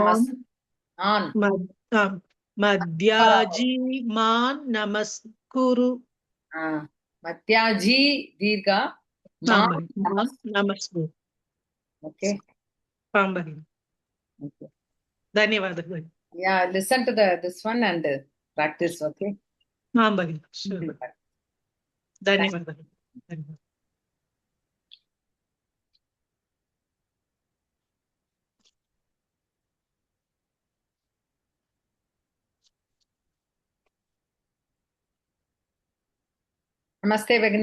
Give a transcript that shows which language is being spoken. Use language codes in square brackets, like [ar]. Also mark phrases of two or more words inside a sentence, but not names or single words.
[sa] मद्याजी मां नमस्कुरु मद्याजी दीर्घा नमस्कुरु [en] okay [sa] okay. धन्यवाद [en] yeah listen to this one and practice okay [hi] हाँ बहन sure धन्यवाद [sa] नमस्ते भगिनी